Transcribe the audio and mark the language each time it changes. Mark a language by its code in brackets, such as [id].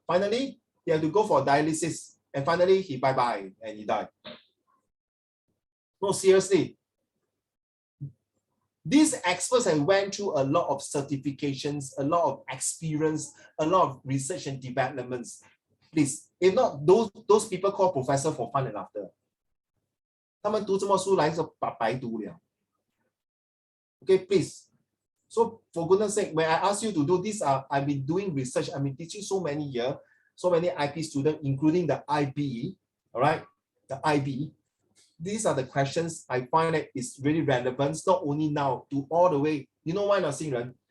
[en] Finally, he have to go for dialysis, and finally he bye-bye and he died. No, seriously. These experts have went through a lot of certifications, a lot of experience, a lot of research and developments. Please, if not, those people call professor for fun and laughter. [zh] 他们读这么书来是白读了。 [en] Okay, please. So for goodness sake, when I ask you to do this, I've been doing research. I've been teaching so many years, so many IP students, including the IB. All right, the IB. These are the questions I find that is really relevant, not only now, to all the way. You know why not, Xingren?